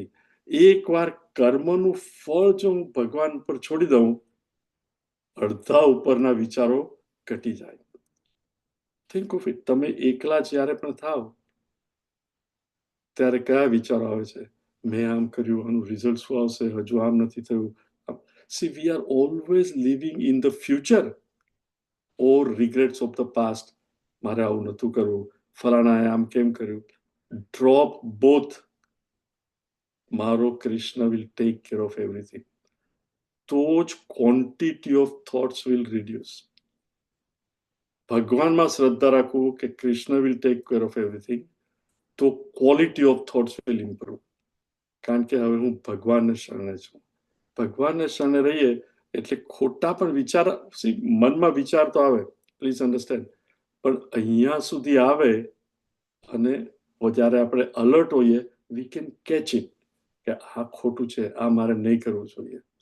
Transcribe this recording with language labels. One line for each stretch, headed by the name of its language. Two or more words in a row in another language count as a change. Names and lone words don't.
Gujarati: એકવાર કર્મનું ફળ જો હું ભગવાન પર છોડી દઉં, અડધા ઉપરના વિચારો ઘટી જાય.
English: Think of it.
Gujarati: તમે એકલા જ્યારે પણ થાવ ત્યારે કયા વિચારો આવે છે? મેં આમ કર્યું, આનું રિઝલ્ટ શું આવશે, હજુ આમ નથી થયું.
English: See, we are always living in the future or regrets of the past.
Gujarati: મારે આવું નતું કરવું, ફલાણાએ આમ કેમ કર્યું.
English: Drop both. મારો કૃષ્ણ will take care of everything.
Gujarati: તો જ
English: quantity of thoughts will reduce.
Gujarati: ભગવાનમાં શ્રદ્ધા રાખવું કે કૃષ્ણ
English: will take care of everything, તો quality of thoughts will improve.
Gujarati: કારણ કે હવે હું ભગવાનને શરણે છું. ભગવાનને શરણે રહીએ એટલે ખોટા પણ વિચાર, મનમાં વિચાર તો આવે,
English: please understand,
Gujarati: પણ અહીંયા સુધી આવે અને જ્યારે આપણે અલર્ટ હોઈએ,
English: we can catch it
Gujarati: કે આ ખોટું છે, આ મારે નહીં કરવું જોઈએ.